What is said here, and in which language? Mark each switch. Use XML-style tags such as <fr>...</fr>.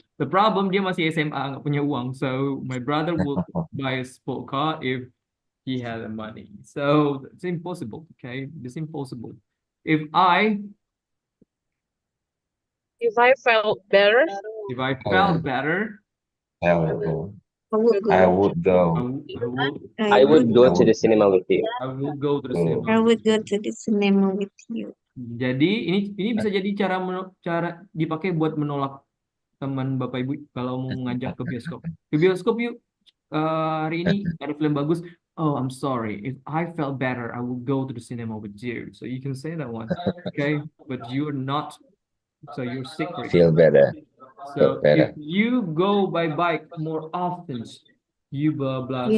<en>The problem</en> <id>dia masih SMA nggak punya uang.</id> <en>So my brother would buy a sport car if he had the money. So it's impossible. Okay, it's impossible. If I felt better, felt better, I would go. I I would go. I would go to the cinema with you. I will go to the Go. cinema. I would go to the cinema with you.</en> <id>Jadi ini bisa jadi cara dipakai buat menolak teman bapak ibu kalau mau ngajak ke bioskop. Ke bioskop yuk, hari ini ada film bagus.</id> <en>Oh, I'm sorry. If I felt better, I will go to the cinema with you. So you can say that one, okay? But you're not. So you're secret. Feel better. So Feel better. if you go by bike more often, you blah blah.</en>